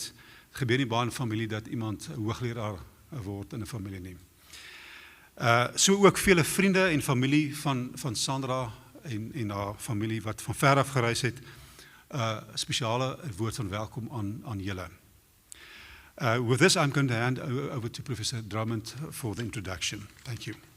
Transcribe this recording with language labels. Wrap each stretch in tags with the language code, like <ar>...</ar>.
<af>Het gebeur nie baie in 'n familie dat iemand 'n hoogleraar word in 'n familie nie. So ook vele vriende en familie van Sandra en haar familie wat van ver af gereis het, spesiale woord van welkom aan julle.</af> <en>With this, I'm going to hand over to Professor Drummond for the introduction. Thank you.</en>